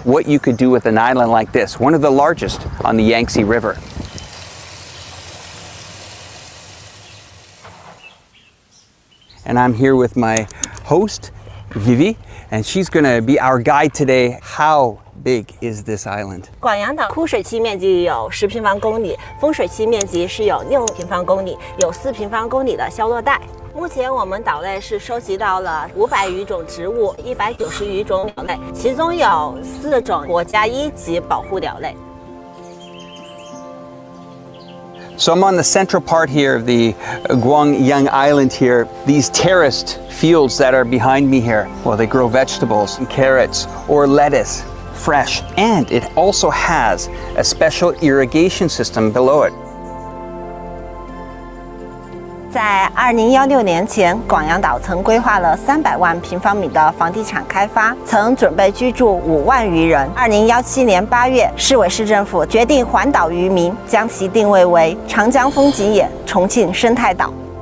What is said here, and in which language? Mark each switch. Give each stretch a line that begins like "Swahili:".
English: What you could do with an island like this, one of the largest on the Yangtze River. And I'm here with my host, Vivi, and she's gonna be our guide today. How big is this island?
Chinese: 广阳岛枯水期面积有10平方公里，丰水期面积是有6平方公里，有4平方公里的消落带。目前我们岛内是收集到了500余种植物，190余种鸟类，其中有4种国家1级保护鸟类。
English: So I'm on the central part here of the Guangyang Island here. These terraced fields that are behind me here, well, they grow vegetables and carrots or lettuce, fresh. And it also has a special irrigation system below it.
Chinese: 在2016年前，广阳岛曾规划了300万平方米的房地产开发，曾准备居住5万余人。 2017年8月，市委市政府决定环岛于民，将其定位为长江风景眼、重庆生态岛。